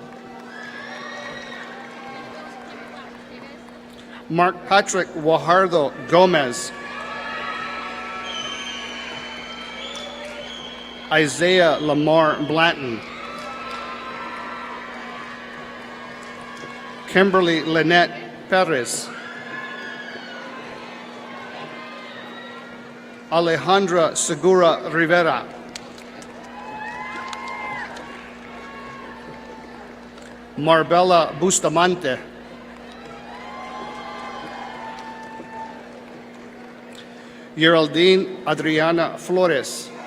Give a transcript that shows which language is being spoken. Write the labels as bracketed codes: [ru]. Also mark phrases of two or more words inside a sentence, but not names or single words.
[en] Mark Patrick Guajardo Gomez. Isaiah Lamar Blanton. Kimberly Lynette Perez. Alejandra Segura Rivera. Marbella Bustamante. Geraldine Adriana Flores.